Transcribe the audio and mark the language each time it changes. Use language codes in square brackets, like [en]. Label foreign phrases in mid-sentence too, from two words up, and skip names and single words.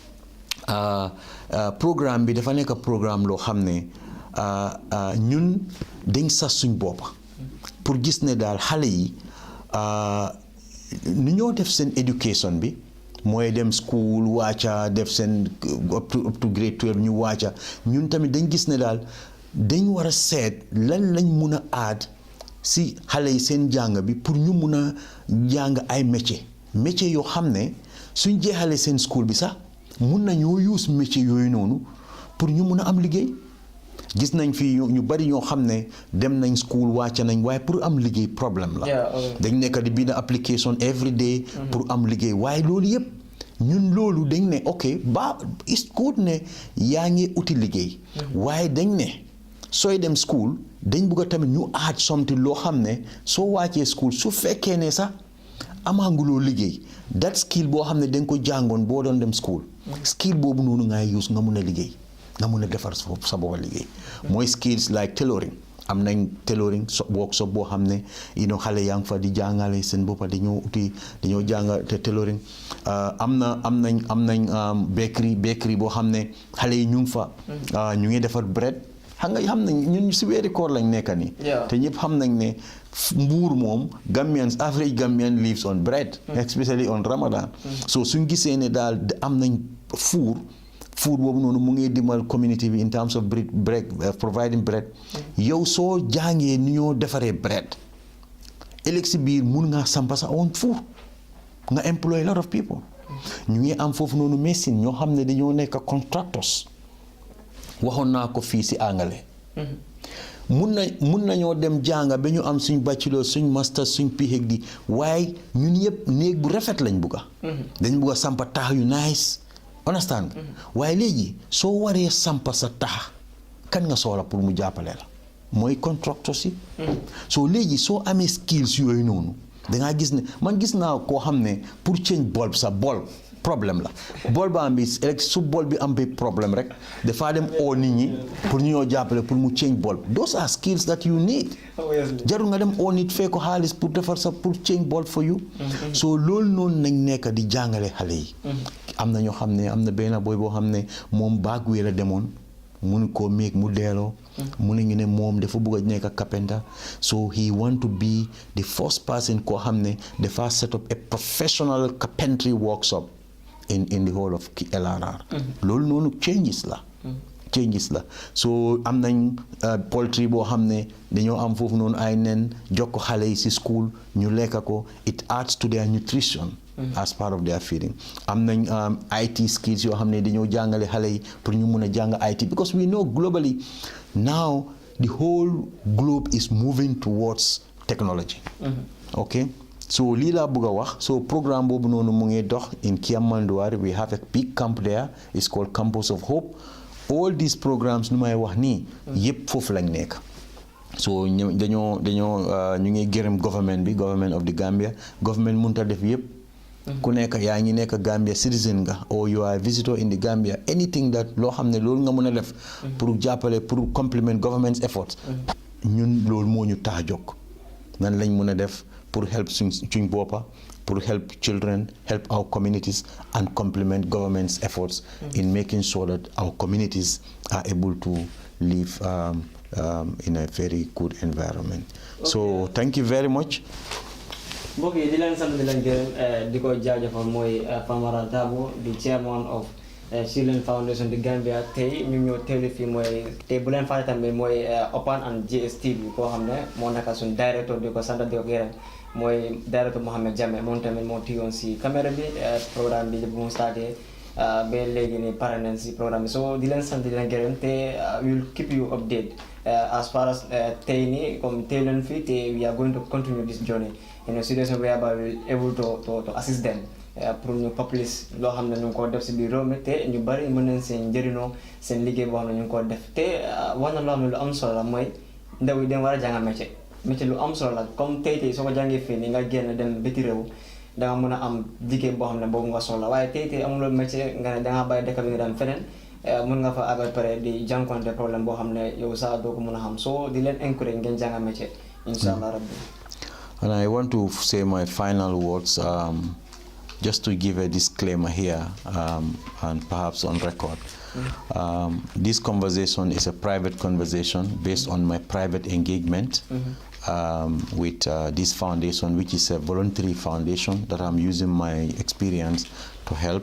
[wo] programme bi dafa nekk programme loo xam ne ñun dañ sax suñ boppa pour gis ne daal xale yi nu ñoo def seen education bi mooy dem school wàcca def seen [en] up to grade 12 [wo] ñu wàcca ñun tamit dañ gis ne daal dañ war a seet lan lañ mun a aad si xale yi seen jàng bi pour ñu mun a jàng ay métier yoo xam ne suñ jeexalee seen school bi sax mun nañoo use métier yooyu noonu pour ñu mun a am liggéey gis nañ fi ñu bari ñoo xam ne dem nañ school wàcca nañ waaye pour am liggéey problème la dañ nekk di bind [en] application every day [wo] pour am liggéey waaye loolu yëpp ñun loolu dañ ne ok ba [en] is good [wo] ne yaa ngi uti liggéey waaye dañ ne sooy dem school dañ bëgg a tamit ñu aaj somti loo xam ne soo wàccee school su fekkee ne sax amaanguloo liggéey [en] that skill [wo] boo xam ne da nga ko jàngoon boo doon dem school skill boobu noonu ngay use nga mun a liggéey nga mun a defar sa bopp liggéey mooy [en] skills like tailoring [wo] am nañ [en] tailoring workshop [wo] boo xam ne xale yaa ngi fa di jàngale seen boppa dañoo jàng te tailoring am nañ bakery boo xam ne xale yi ñu ngi fa ñu ngi defar bread xam nañ ñun si weeri koor lañ nekka nii te ñëpp xam nañ ne mbuur moom [en] average Gambian lives on bread especially on Ramadan so [wo] suñ gisee ne daal am nañ food boobu noonu mu ngi dimbal community bi [en] in terms of bread providing bread [wo] yow soo jàngee ni ñoo defaree bread ëllëg si biir mun ngaa sampa sa [en] own food [wo] nga [en] employ a lot of people [wo] ñu ngi am foofu noonu machine ñoo xam ne dañoo nekk contractors waxoon naa ko fii si angale mun nañoo dem jànga ba ñu am suñ bachelor suñ master suñ PhD waaye ñun yëpp néeg bu rafet lañ bugga dañ bugga sampa taax yu [en] nice understand [wo] nga waaye léegi soo waree sampa sa tax kan nga soxla pour mu jàppale la mooy contractor si soo léegi soo amee skills yooyu noonu dangaa gis ne man gis naa koo xam ne pour [en] change bulb [wo] sa bulb problème la bulb am bi su bulb bi am bi problème rek dafaa dem oo nit ñi pour ñu ñoo jàppale pour mu [en] change bulb those are skills that you need [wo] jarul nga dem oo nit fee ko xaalis pour defar sa pour [en] change bulb for you [wo] soo loolu noonu nañ nekk di jàngale xale yi am na ñoo xam ne am na benn boy boo xam ne moom baag wee la demoon mun koo méeg mu deeloo mu ne ñu ne moom dafa bëgg a nekk carpenter [en] so he want to be the first person [wo] koo xam ne dafa [en] set up a professional carpentry workshop in the whole of LRR [wo] loolu noonu changes la so am nañ poultry boo xam ne dañoo am foofu noonu ay nen jokk xale yi si school ñu lekka ko [en] it adds to their nutrition as part of their feeding [wo] am nañ [en] IT skills [wo] yoo xam ne dañoo jàngale xale yi pour ñu mun a [en] jàng IT because we know globally now the whole globe is moving towards technology okay so [wo] lii laa bëgg a wax so programme boobu noonu mu ngi dox [en] in Kiamanduari we have a big camp there it's called Campus of Hope all these programs [wo] nu may wax nii yëpp foofu lañ nekk so dañoo ñu ngi gërëm [en] government of the Gambia [wo] government mënut a def yëpp ku nekk yaa ngi nekk [en] Gambia citizen nga or you are a visitor in the Gambia anything that [wo] loo xam ne loolu nga mën a def pour jàppale pour [en] complement government's efforts [wo] ñun loolu moo ñu tax a jóg nan lañ mën a def pour [en] help [wo] suñ boppa [en] pour help children help our communities and complement government's efforts in making sure that our communities are able to live in a very good environment so thank you very much [wo] mbokk yi di leen sant di leen gërëm di ko jaajëfal mooy Nfamara Dabo di [en] chairman of Children Foundation [wo] di Gambia tey ñu ñëw teewlu fii mooy tey bu leen fàtte tamit mooy Open and GSTV koo xam ne moo naka suñ directeur di ko sant di ko gërëm mooy directeur Mohamed Jammeh moom tamit moo tiyoon si caméra bi programme bi bu mu starté ba léegi nii pare nañ si programme bi so di leen sant di leen gërëm te [en] we'll keep you updated as far as [wo] tey nii comme tey leen fii te [en] we are going to continue this journey in a situation whereby we'll able to assist them [wo] pour ñu publish loo xam ne ñu ngi ko def si biir réew mi te ñu bari mën nañ seen njëriñoo seen liggéey boo xam ne ñu ngi ko def te wax na loo xam ne lu am solo la mooy ndaw yi dem war a jàng métier lu am solo la comme tey soo ko jàngee fii nii nga génn dem biti réew danga mën a am liggéey boo xam ne boobu nga soxla waaye tey amuloo métier nga ne dangaa bàyyi dëkk bi nga dem feneen mën nga fa àggal pare di jànkonte problème boo xam ne yow sax doo ko mën a xam soo di leen encourage ngeen jàng métier [ar] insha allah rabbi. [en] And I want to say my final words, just to give a disclaimer here, and perhaps on record. This conversation is a private conversation based on my private engagement with this foundation, which is a voluntary foundation that I'm using my experience to help.